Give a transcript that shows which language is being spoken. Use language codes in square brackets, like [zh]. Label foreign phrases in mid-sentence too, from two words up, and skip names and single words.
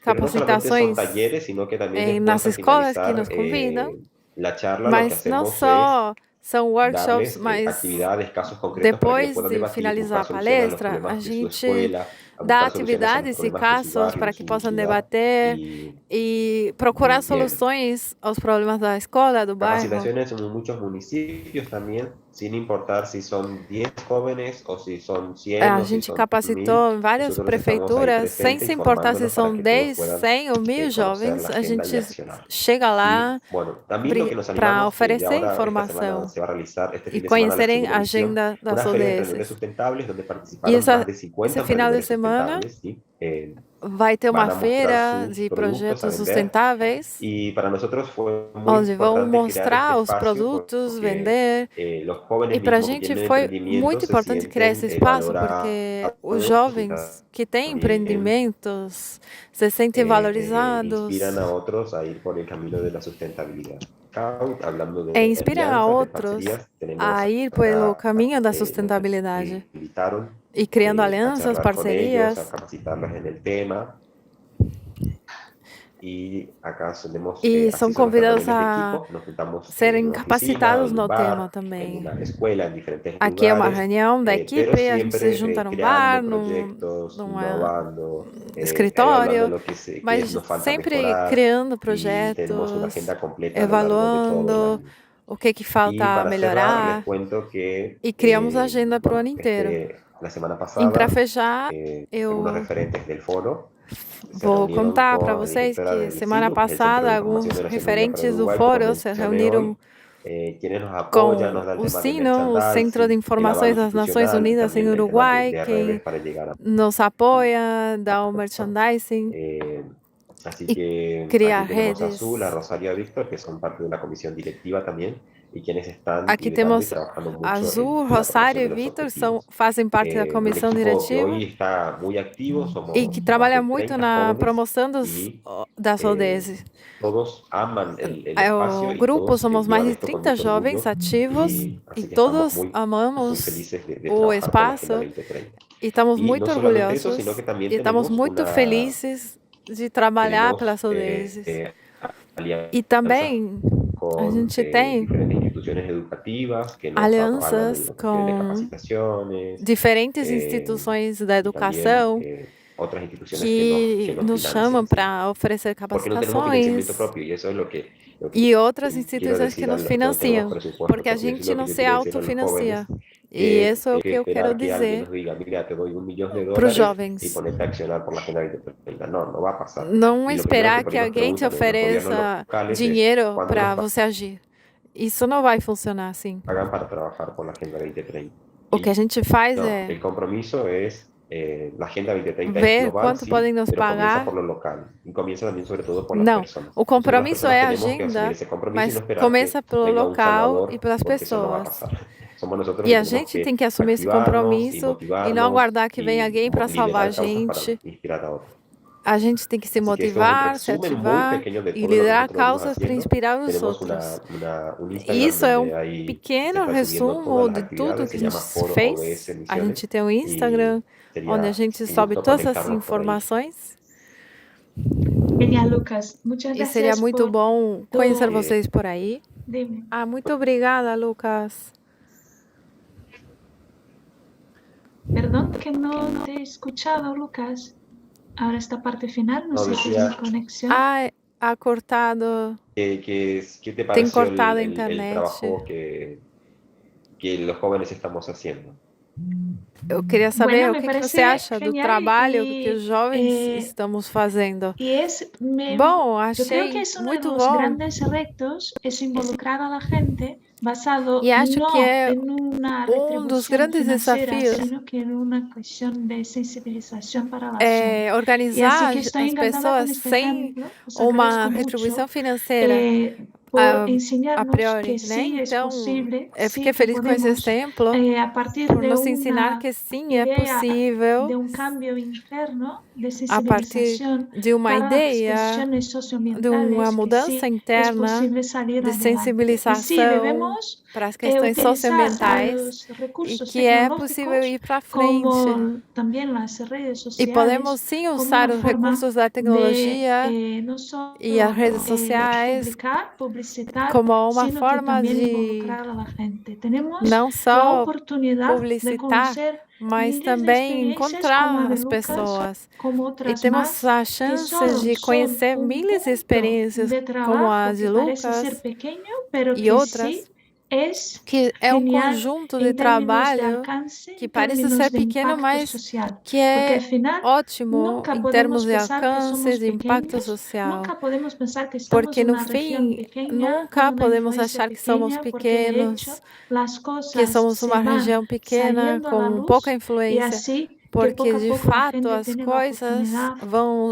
[es] Pero no solamente son [pt] capacitações [es] talleres, sino que también [pt] nas [es] después al [pt] escolas que [es] finalizar [pt] nos convidam, [es] la charla, lo que [pt] mas não [es] hacemos es [pt] só são workshops, [es] darles [pt] mas [es] actividades, casos concretos para que [pt] depois [es] puedan [pt] de [es] debatir, [pt] finalizar [es] buscar [pt] a [es] soluciones a los [pt] palestra, a [es] problemas de su [pt] gente [es] escuela, a [pt] dá [es] buscar soluciones a los [pt] atividades e [es] problemas de su [pt] casos [es] barrio, [pt] para [es] de [pt] que [es] su [pt] possam [es] ciudad. [pt] debater e procurar [es] Bien. [pt] soluções aos problemas da escola, do bairro. [es] Capacitaciones en muchos municipios también, sin importar si son 10 jóvenes o si son 100 [pt] A [es] o si [pt] gente [es] son 1000. [pt] capacitou em várias [es] Nosotros estamos ahí [pt] prefeituras, sem [es] presentes [pt] se importar se [es] informándonos para [pt] são [es] que [pt] 10, [es] todos puedan [pt] 100 ou 1000 [es] conocer [pt] jovens, [es] la [pt] a [es] agenda y [pt] gente [es] accionar. [pt] chega lá [es] Y bueno, también lo que nos [pt] para [es] animamos, que ya [pt] oferecer [es] ahora esta [pt] informação [es] semana se va a realizar, este [pt] e [es] fin de semana, la [pt] conhecerem [es] segunda [pt] a [es] edición, [pt] agenda das [es] una feria de emprendedores [pt] ODS. [es] sustentables donde [pt] E [es] participaron más de [pt] esse [es] 50 [pt] final de [es] emprendedores [pt] semana [es] sustentables, ¿sí? [pt] vai ter [es] Van [pt] uma [es] a mostrar [pt] feira [es] sus [pt] de [es] productos a [pt] projetos [es] vender [pt] sustentáveis, [es] y para nosotros fue muy [pt] onde vão [es] importante crear [pt] mostrar [es] este [pt] os [es] espacio [pt] produtos, [es] porque [pt] vender. [es] los jóvenes [pt] E para a [es] mismos que [pt] gente [es] tienen [pt] foi [es] emprendimientos [pt] muito [es] se [pt] importante criar esse [es] sienten [pt] espaço, [es] valorados [pt] porque os [es] y [pt] jovens que têm [es] también [pt] empreendimentos se sentem valorizados [es] inspiran a otros a ir por el camino de la sustentabilidad. Acá, hablando de [pt] e inspiram a [es] alianzas, de [pt] outros [es] parcerias, tenemos [pt] a ir pelo [es] acá [pt] caminho da [es] nuestros que [pt] sustentabilidade [es] invitaron [pt] e criando [es] a [pt] alianças, [es] charlar con ellos, a [pt] parcerias. [es] capacitarlos en el tema. Y acá tenemos [pt] E são [es] así son nuestras [pt] convidados [es] reuniones de [pt] a [es] equipo, nos juntamos en [pt] serem [es] una oficina, [pt] capacitados [es] en [pt] no [es] un [pt] tema [es] bar, en [pt] também. [es] una escuela, en diferentes [pt] Aqui é uma [es] lugares, [pt] reunião da [es] pero [pt] equipe, a gente se [es] siempre [pt] junta num [es] creando [pt] bar, [es] proyectos, [pt] num [es] innovando, hablando de [pt] escritório, [es] lo que [pt] mas [es] nos falta [pt] sempre [es] mejorar [pt] criando [es] y tenemos una [pt] projetos, [es] agenda completa a lo largo de todo el evaluando año. [pt] o que [es] Y [pt] falta [es] para cerrar, [pt] melhorar [es] les cuento que, [pt] e criamos a agenda para o ano [es] bueno, [pt] inteiro. [es] la semana [pt] E para [es] pasada, [pt] fechar, [es] algunos [pt] eu [es] referentes del foro se [pt] vou [es] reunieron [pt] contar [es] con [pt] para [es] la [pt] vocês [es] directora [pt] que [es] del [pt] semana [es] CILU, que es el Centro [pt] passada [es] de [pt] alguns [es] Información de Naciones Unidas para [pt] referentes do [es] Uruguay, como [pt] foro se [es] mencioné hoy, [pt] reuniram [es] quienes nos [pt] com [es] apoyan, nos da el [pt] o [es] tema del [pt] SINO, o Centro de [es] merchandising, el [pt] Informações [es] aval [pt] das Nações [es] institucional y [pt] Unidas em [es] también el tema [pt] Uruguai, [es] de [pt] quem [es] redes para llegar a [pt] nos apoia, dá o merchandising [es] así [pt] e [es] que [pt] cria [es] aquí tenemos a [pt] redes. [es] Azul, a Rosario, a Víctor, que son parte de la comisión directiva también, y quienes están [pt] Aqui [es] liderando y [pt] temos [es] trabajando mucho [pt] Azul, [es] en la [pt] Rosário e [es] promoción de los [pt] Vitor, [es] objetivos. [pt] fazem parte da [es] Un [pt] comissão [es] equipo que [pt] diretiva [es] hoy está muy activo, somos [pt] e que [es] más [pt] trabalha [es] de [pt] muito [es] 30 [pt] na [es] jóvenes [pt] promoção [es] y [pt] das ODS. [es] todos aman el espacio [pt] O [es] y [pt] grupo [es] todos [pt] somos mais [es] llevan [pt] de [es] esto con [pt] 30 [es] mucho [pt] jovens [es] orgullo [pt] ativos [es] y [pt] e [es] así que estamos [pt] todos [es] muy [pt] amamos [es] felices de [pt] o [es] trabajar por la Agenda [pt] espaço [es] 2030. [pt] E estamos [es] Y no [pt] muito [es] solamente eso, sino [pt] orgulhosos [es] que también [pt] e estamos muito felizes de trabalhar [es] tenemos [pt] pelas ODS. E [es] alianzas [pt] também a [es] con [pt] gente tem [es] diferentes instituciones educativas que nos avalan en [pt] alianças [es] la cuestión de [pt] com [es] capacitaciones, [pt] diferentes [es] eh, [pt] instituições da [es] y también [pt] educação [es] otras instituciones [pt] que [es] que nos [pt] nos chamam [es] financian, ¿sí? [pt] para oferecer [es] Porque no tenemos financiamiento [pt] capacitações [es] propio y eso es lo que [pt] e outras [es] quiero [pt] instituições que [es] decir a [pt] nos [es] los que no tenemos [pt] financiam, [es] presupuesto, [pt] porque a [es] porque eso es [pt] gente [es] lo que [pt] não [es] yo [pt] se [es] quiero decir a los jóvenes, [pt] autofinancia. E isso é o [es] hay que [pt] que eu quero [es] esperar que alguien [pt] dizer [es] nos diga, mira, te doy $1 millón [pt] para os [es] y [pt] jovens. [es] ponete a accionar por la Agenda 2030. No, no va a pasar. [pt] Não [es] Y lo primero que [pt] esperar por que [es] ahí nos [pt] alguém te [es] preguntan en los gobiernos [pt] ofereça [es] locales es [pt] dinheiro [es] cuándo [pt] para [es] nos [pt] você agir. Isso não vai funcionar assim. [es] pagan para trabajar por la Agenda 2030. [pt] O que a gente faz [es] No, [pt] é [es] el compromiso es, la Agenda 2030 es [pt] ver [es] global, [pt] quanto [es] sí, [pt] podem nos [es] pero comienza [pt] pagar. [es] por lo local y comienza también sobre todo por las [pt] Não, [es] personas. [pt] o [es] Nosotros las [pt] compromisso [es] personas [pt] é a [es] tenemos que asumir [pt] agenda, [es] ese compromiso y no [pt] mas [es] esperar [pt] começa [es] que [pt] pelo [es] venga un [pt] local e [es] salvador, [pt] pelas [es] porque eso no va a [pt] pessoas. [es] pasar. Somos nosotros [pt] E [es] que [pt] a [es] tenemos [pt] gente [es] que [pt] tem que assumir esse [es] activarnos y [pt] compromisso e não [es] motivarnos [pt] aguardar que venha [es] y [pt] alguém para salvar a [es] liderar causas para [pt] gente. [es] inspirar a otros. [pt] A gente tem que se [es] Así que esto es un [pt] motivar, se [es] resumen muy [pt] ativar [es] pequeño de [pt] e [es] todo lo que [pt] liderar [es] nosotros venimos [pt] causas para [es] haciendo. [pt] inspirar os [es] Tenemos [pt] outros. [es] un [pt] E [es] Instagram [pt] isso é [es] donde ahí se [pt] pequeno [es] están subiendo [pt] resumo [es] todas las [pt] de tudo [es] actividades, [pt] que [es] se [pt] a [es] llama [pt] gente [es] Foro [pt] fez. [es] ODS [pt] A [es] Misiones [pt] gente tem um [es] y [pt] Instagram onde a [es] sería [pt] gente [es] un [pt] sobe [es] gusto [pt] todas essas [es] conectarnos por ahí. [pt] informações. [es] Genial, Lucas. Muchas [pt] E seria [es] gracias [pt] muito [es] por [pt] bom [es] tu... [pt] conhecer vocês por aí. [es] Dime. [pt] Ah, muito obrigada, Lucas. [es] Perdón que no te he escuchado, Lucas. Ahora esta parte final, no No, sé si es decía mi conexión. Ah, ha cortado. ¿qué te [pt] Tem [es] pareció [pt] cortado a [es] el [pt] internet. [es] trabajo que los jóvenes estamos haciendo? [pt] Eu queria saber [es] Bueno, [pt] o [es] me [pt] que [es] parece [pt] você acha do [es] genial [pt] trabalho [es] y, [pt] que os jovens [es] eh, [pt] estamos fazendo. [es] Y es, [pt] Bom, [es] yo creo que [pt] achei [es] es uno de [pt] muito [es] los [pt] bom. [es] grandes retos, es involucrar a la gente basado [pt] E acho [es] no [pt] que é [es] en una [pt] dos [es] retribución [pt] grandes [es] financiera, [pt] desafios [es] sino que en una cuestión de sensibilización para la acción. Y así [pt] organizar [es] que estoy [pt] as [es] encantada con [pt] pessoas [es] este [pt] sem [es] ejemplo, os [pt] uma [es] agradezco [pt] retribuição [es] mucho [pt] financeira [es] por [pt] a [es] enseñarnos [pt] priori, [es] que [pt] né? [es] sí es [pt] Então, [es] posible, [pt] eu [es] sí [pt] fiquei [es] que [pt] feliz com esse [es] podemos, [pt] exemplo, [es] a partir [pt] por [es] de [pt] nos ensinar [es] una [pt] que sim, é [es] idea [pt] possível, [es] de un cambio interno de [pt] a partir [es] sensibilización [pt] de uma [es] para las [pt] ideia, [es] cuestiones [pt] de [es] socioambientales, [pt] uma [es] que [pt] mudança [es] sí es [pt] interna, [es] posible salir [pt] de [es] adelante. Y sí, [pt] sensibilização [es] debemos [pt] para as questões [es] utilizar [pt] socioambientais [es] los [pt] e [es] recursos [pt] que é possível [es] tecnológicos [pt] ir para frente. [es] como también las redes [pt] E podemos [es] sociales [pt] sim [es] como [pt] usar [es] una [pt] os [es] forma [pt] recursos da [es] de [pt] tecnologia [es] no solo [pt] e as redes sociais [es] publicar, publicitar, [pt] como uma [es] sino que [pt] forma [es] también [pt] de [es] involucrar a la gente. Tenemos [pt] não [es] la [pt] só [es] oportunidad de [pt] publicitar, [es] conocer [pt] mas [es] miles de [pt] também [es] experiencias como a [pt] encontrar [es] de [pt] as [es] Lucas, [pt] pessoas. [es] como [pt] E [es] otras [pt] temos [es] más, [pt] a [es] que [pt] chance [es] solo [pt] de [es] son [pt] conhecer [es] un [pt] milhares de [es] punto [pt] experiências [es] de [pt] como a [es] trabajo [pt] de [es] que parece ser [pt] Lucas [es] pequeño, pero [pt] e [es] que [pt] outras, [es] sí es [pt] que é [es] genial [pt] conjunto de [es] en términos de [pt] trabalho [es] alcance, [pt] que [es] en [pt] parece [es] términos [pt] ser [es] de [pt] pequeno, [es] impacto [pt] mas [es] social. [pt] que [es] Porque [pt] é [es] al final [pt] ótimo [es] nunca [pt] em [es] podemos [pt] termos de [es] pensar que [pt] alcance, [es] somos [pt] de impacto [es] pequeños, [pt] social. [es] nunca podemos pensar que estamos [pt] Porque [es] en [pt] no [es] una región [pt] fim, [es] pequeña, [pt] nunca [es] con una [pt] podemos [es] influencia [pt] achar que somos [es] pequeña, porque de hecho [pt] pequenos, [es] las [pt] que [es] cosas [pt] somos [es] se [pt] uma [es] van [pt] região pequena [es] saliendo a la [pt] com pouca [es] luz y [pt] influência, [es] así que [pt] porque [es] poco a [pt] de [es] poco la [pt] fato [es] gente [pt] as [es] tiene la [pt] coisas [es] oportunidad [pt] vão